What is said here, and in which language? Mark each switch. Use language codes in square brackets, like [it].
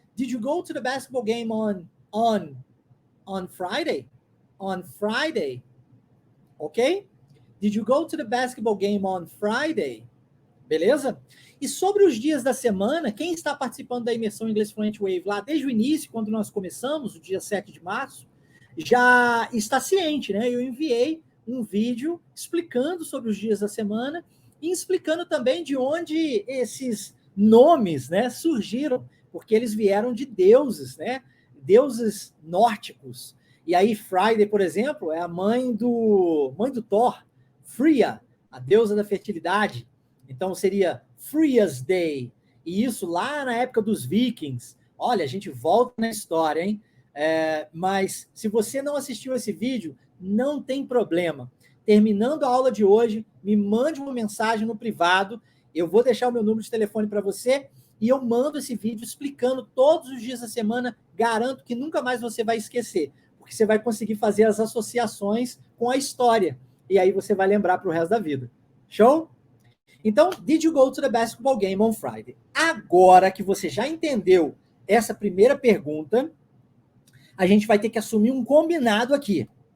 [en] Did you go to the basketball game on Friday? On Friday. Ok? Did you go to the basketball game on Friday? [pt] Beleza? E sobre os dias da semana, quem está participando da imersão Inglês Fluent Wave lá desde o início, quando nós começamos, o dia 7 de março, já está ciente, né? Eu enviei um vídeo explicando sobre os dias da semana e explicando também de onde esses nomes, né, surgiram, porque eles vieram de deuses, né? Deuses nórdicos. E aí Friday, por exemplo, é a mãe do Thor, Freya. a deusa da fertilidade. Então seria Freya's Day. E isso lá na época dos vikings. Olha, a gente volta na história, hein? Mas se você não assistiu esse vídeo, não tem problema. Terminando a aula de hoje, me mande uma mensagem no privado. Eu vou deixar o meu número de telefone para você e eu mando esse vídeo explicando todos os dias da semana. Garanto que nunca mais você vai esquecer, porque você vai conseguir fazer as associações com a história. E aí você vai lembrar para o resto da vida. Show? [en] Então, did you go to the basketball game on Friday? [pt] Agora que você já entendeu essa primeira pergunta, a gente vai ter que assumir um combinado aqui.